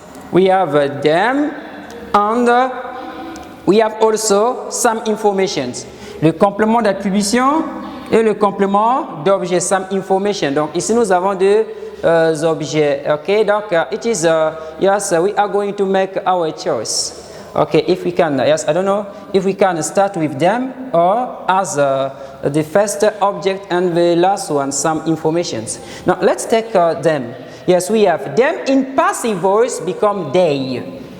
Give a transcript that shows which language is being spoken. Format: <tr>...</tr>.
<en>We have them, and we have also some informations.</en> <fr>Le complément d'attribution et le complément d'objet,</fr> <en>some information.</en> <fr>Donc ici nous avons deux objets, okay?</fr> <en>Donc it is yes, we are going to make our choice. Okay, if we can, yes, I don't know if we can start with them or as the first object and the last one, some informations. Now let's take them. Yes, we have them in passive voice become they.</en>